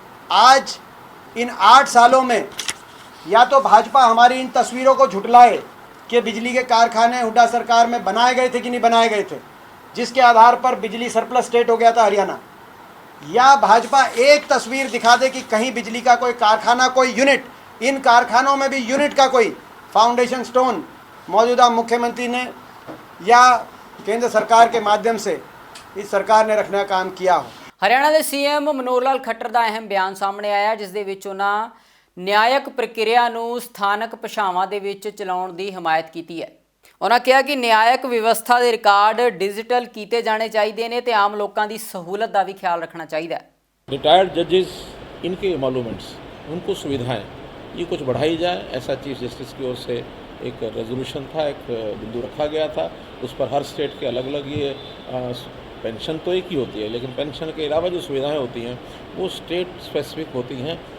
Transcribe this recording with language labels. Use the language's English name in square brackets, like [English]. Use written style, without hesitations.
[Hindi] आज इन 8 सालों में या तो भाजपा हमारी इन तस्वीरों को झुटलाए कि बिजली के कारखाने हुड्डा सरकार में बनाए गए थे कि नहीं बनाए गए थे, जिसके आधार पर बिजली सरप्लस स्टेट हो गया था हरियाणा, या भाजपा एक तस्वीर दिखा दे कि कहीं बिजली का कोई कारखाना, कोई यूनिट, इन कारखानों में भी यूनिट का कोई फाउंडेशन स्टोन मौजूदा मुख्यमंत्री ने या केंद्र सरकार के माध्यम से इस सरकार ने रखने का काम किया हो। [Punjabi] ਹਰਿਆਣਾ ਦੇ ਸੀਐਮ ਮਨੋਹਰ ਲਾਲ ਖੱਟਰ ਦਾ ਅਹਿਮ ਬਿਆਨ ਸਾਹਮਣੇ ਆਇਆ, ਜਿਸ ਦੇ ਵਿੱਚ ਉਹਨਾਂ ਨਿਆਇਕ ਪ੍ਰਕਿਰਿਆ ਨੂੰ ਸਥਾਨਕ ਭਾਸ਼ਾਵਾਂ ਦੇ ਵਿੱਚ ਚਲਾਉਣ ਦੀ ਹਮਾਇਤ ਕੀਤੀ ਹੈ। ਉਹਨਾਂ ਕਿਹਾ ਕਿ ਨਿਆਇਕ ਵਿਵਸਥਾ ਦੇ ਰਿਕਾਰਡ ਡਿਜੀਟਲ ਕੀਤੇ ਜਾਣੇ ਚਾਹੀਦੇ ਨੇ ਤੇ ਆਮ ਲੋਕਾਂ ਦੀ ਸਹੂਲਤ ਦਾ ਵੀ ਖਿਆਲ ਰੱਖਣਾ ਚਾਹੀਦਾ ਹੈ। [Hindi] रिटायर्ड जजेस, इनके एमोलूमेंट्स, उनको सुविधाएं ये कुछ बढ़ाई जाए, ऐसा चीफ जस्टिस की ओर से एक रेजोल्यूशन था, एक बिंदु रखा गया था। उस पर हर स्टेट के अलग अलग ये पेंशन तो एक ही होती है, लेकिन पेंशन के अलावा जो सुविधाएं होती हैं वो स्टेट स्पेसिफिक होती हैं।